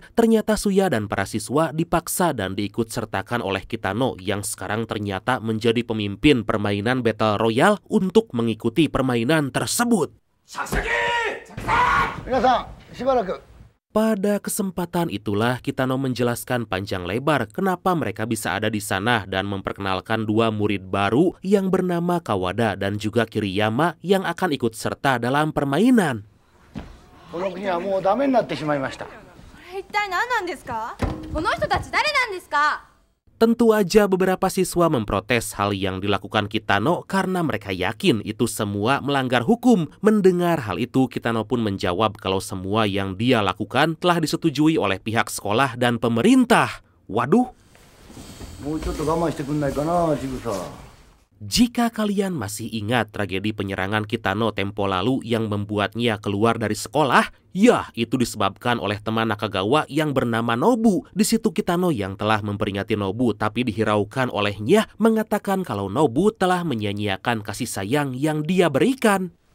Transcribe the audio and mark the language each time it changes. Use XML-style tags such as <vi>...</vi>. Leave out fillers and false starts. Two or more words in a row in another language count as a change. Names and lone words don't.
<id>Ternyata Suya dan para siswa dipaksa dan diikut sertakan oleh Kitano yang sekarang ternyata menjadi pemimpin permainan Battle Royale untuk mengikuti permainan tersebut. Pada kesempatan itulah Kitano menjelaskan panjang lebar kenapa mereka bisa ada di sana dan memperkenalkan dua murid baru yang bernama Kawada dan juga Kiriyama yang akan ikut serta dalam permainan.</id> <ja>この国はもうダメになってしまいました。一体何なんですか？この人たち誰なんですか？</ja> <id>Tentu aja beberapa siswa memprotes hal yang dilakukan Kitano karena mereka yakin itu semua melanggar hukum. Mendengar hal itu, Kitano pun menjawab kalau semua yang dia lakukan telah disetujui oleh pihak sekolah dan pemerintah. Waduh.</id> <ja>もうちょっと我慢してくんないかな、ジグサ。</ja> <id>Jika kalian masih ingat tragedi penyerangan Kitano tempo lalu yang membuatnya keluar dari sekolah, ya itu disebabkan oleh teman Nakagawa yang bernama Nobu. Di situ Kitano yang telah memperingati Nobu tapi dihiraukan olehnya mengatakan kalau Nobu telah menyia-nyiakan kasih sayang yang dia berikan.</id>